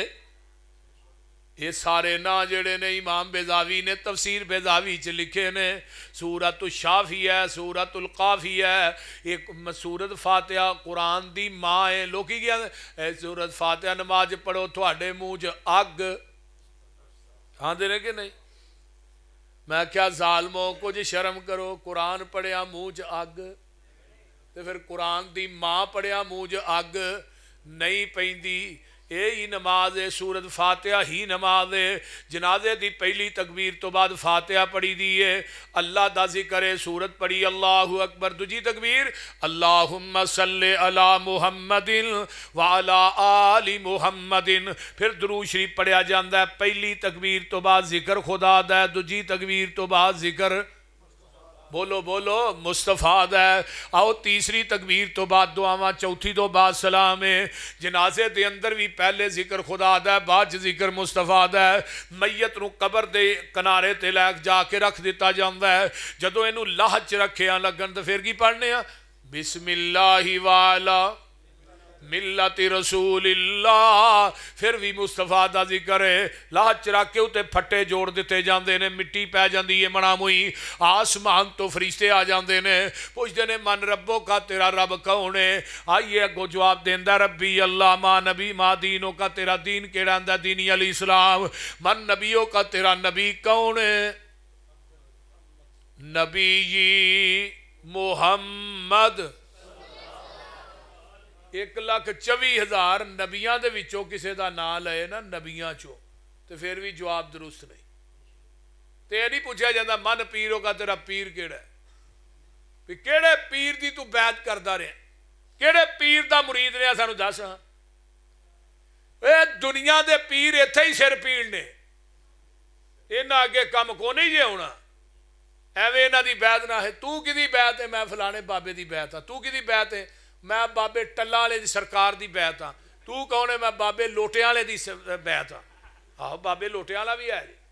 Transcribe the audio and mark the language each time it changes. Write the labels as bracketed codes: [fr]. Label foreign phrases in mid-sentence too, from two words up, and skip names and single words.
[pa] یہ سارے نا جڑے نے امام بیضاوی نے تفسیر بیضاوی چ لکھے نے. سورۃ الشافی ہے، سورۃ القافی ہے. ایک سورۃ فاتحہ قرآن دی ماں ہے. لوکی کیا سورۃ فاتحہ نماز پڑھو تھوڑے منہ چ اگ آندے نے کہ نہیں. میں کیا ظالموں کچھ شرم کرو، قرآن پڑھیا منہ چ اگ تے پھر قرآن دی ماں پڑھیا منہ چ اگ نہیں پیندی. یہی نماز ہے، سورت فاتحہ ہی نماز ہے. جنازے دی پہلی تکبیر تو بعد فاتحہ پڑھی دی ہے، اللہ دا ذکر ہے، سورت پڑھی [ar] اللہ اکبر. [pa] دوجی تکبیر [ar] اللہم صلی علی محمد وعلی آل محمد. [pa] پھر درود شریف پڑھیا جاندہ ہے. پہلی تکبیر تو بعد ذکر خدا دا ہے، دوجی تکبیر تو بعد ذکر بولو بولو مصطفیٰ دا ہے. آؤ تیسری تکبیر تو بعد دعاواں، چوتھی تو بعد سلام ہے. جنازے دے اندر بھی پہلے ذکر خدا دا ہے، بعد ذکر مصطفیٰ دا ہے. میت نو قبر دے کنارے تے لے جا کے رکھ دیتا جاندا ہے. جدو اینو لاہ چ رکھے لگن تو پھر کی پڑھنے ہیں؟ [ar] بسم اللہ والا ملت رسول اللہ. [pa] پھر بھی مصطفیٰ دا ذکر ہے. لاہ چرک کے اتے پھٹے جوڑ دیتے جاندے نے، مٹی پہ جاندی ہے منا موئی. آسمان تو فرشتے آ جاندے نے، پوچھتے نے [ar] من ربوں کا، [pa] تیرا رب کون ہے؟ آئیے اگو جواب دیندہ [ar] ربی اللہ ما نبی ما دینوں کا، [pa] تیرا دین کیڑا اندہ [ar] دینی علیہ السلام. من نبیوں کا، [pa] تیرا نبی کون ہے؟ نبی محمد. 1,24,000 نبیاں دے وچوں کسے دا نام لئے نا نبیاں چو تو پھر بھی جواب درست نہیں. تے نہیں پوچھا جاندہ من پیروں کا، تیرا پیر کیڑا ہے؟ کیڑے پیر دی تو بیعت کردہ رہے ہیں؟ کیڑے پیر دا مرید نے سانو دس. اے دنیا دے پیر ایتھے ہی سر پیڑ نے، انہاں آگے کم کو نہیں جے ہونا. ایویں انہاں دی بیعت نہ ہے. تو کی دی بیعت ہے؟ میں فلانے بابے دی بیعت ہاں. تو کی دی بیعت ہے؟ میں بابے ٹلہ والے دی سرکار دی بیعت ہاں. تو کون ہے؟ میں بابے لوٹے والے دی بیعت ہاں. آہو بابے لوٹے والا بھی ہے.